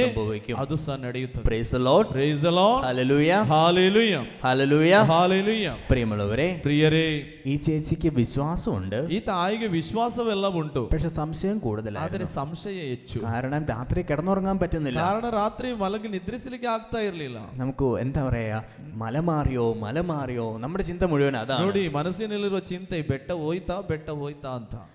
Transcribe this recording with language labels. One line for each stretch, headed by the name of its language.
Malayalam: സംഭവിക്കും.
Kannada: ಅದು ಸಹ ನಡೆಯುತ್ತದೆ.
English: Praise the Lord. Praise the Lord. Hallelujah. Hallelujah. Hallelujah. Hallelujah.
Malayalam: പ്രിയമുള്ളവരെ,
Kannada: പ്രിയരേ,
Malayalam: ഈ ചേച്ചിക്ക് വിശ്വാസമുണ്ട്,
Kannada: ಈ ತಾಯಿಗೆ ವಿಶ್ವಾಸವೆಲ್ಲ ಉಂಟು.
Malayalam: പക്ഷെ സംശയം
Kannada: ಆದರೆ
Malayalam: കൂടുതലാണ്.
Kannada: ಸಂಶಯ ಹೆಚ್ಚು.
Malayalam: കാരണം രാത്രി കിടന്നുറങ്ങാൻ പറ്റുന്നില്ല.
Kannada: ಕಾರಣ ರಾತ್ರಿ ಮಲಗಿ ನಿದ್ರಿಸಲಿಕ್ಕೆ ಆಗ್ತಾ ಇರಲಿಲ್ಲ.
Malayalam: നമുക്ക് എന്താ പറയാ, മല മാറിയോ, നമ്മുടെ ചിന്ത മുഴുവൻ അതാണ്.
Kannada: ನೋಡಿ, ಮನಸ್ಸಿನಲ್ಲಿರುವ ಚಿಂತೆ ಬೆಟ್ಟ ಹೋಯ್ತಾ ಅಂತ.